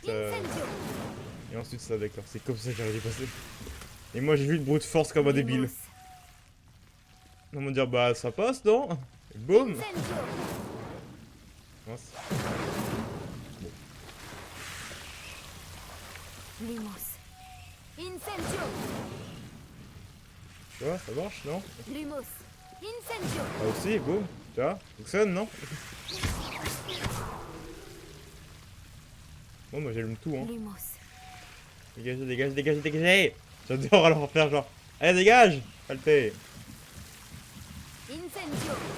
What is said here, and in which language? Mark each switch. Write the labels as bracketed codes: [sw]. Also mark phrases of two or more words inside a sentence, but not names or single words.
[fr] Incendio. Et ensuite ça, d'accord. C'est comme ça que j'aurais dû passer. Et moi j'ai vu le [en] brute force [fr] comme un débile. Lumos. On va me dire bah ça passe non? Et boum. Incendio. Mince. Bon. Lumos. Incendio. Tu vois, ça marche, non? Lumos. Incendio. Ah aussi, boum. Tu vois, fonctionne, non? Bon, moi j'allume tout, hein. Lumos. Dégagez, dégagez, dégagez, dégagez! J'adore alors faire genre. Allez, dégage! Saleté! Incendio.